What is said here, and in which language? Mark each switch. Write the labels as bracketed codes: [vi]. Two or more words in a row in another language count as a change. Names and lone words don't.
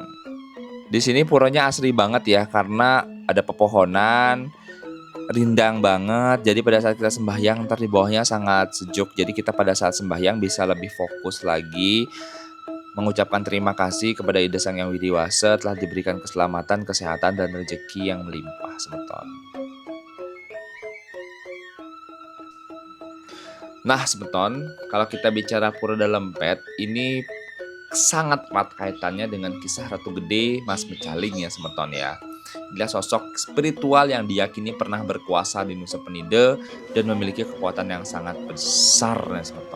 [id] Di sini puranya asri banget ya, karena ada pepohonan, rindang banget. Jadi pada saat kita sembahyang, ntar di bawahnya sangat sejuk. Jadi kita pada saat sembahyang bisa lebih fokus lagi, mengucapkan terima kasih kepada Ida Sang Yang Widiwasa telah diberikan keselamatan, kesehatan, dan rezeki yang melimpah semeton. Nah semeton, kalau kita bicara Pura Dalam Pet, ini sangat erat kaitannya dengan kisah Ratu Gede Mas Mecaling ya semeton ya. Dia sosok spiritual yang diyakini pernah berkuasa di Nusa Penida dan memiliki kekuatan yang sangat besar ya semeton.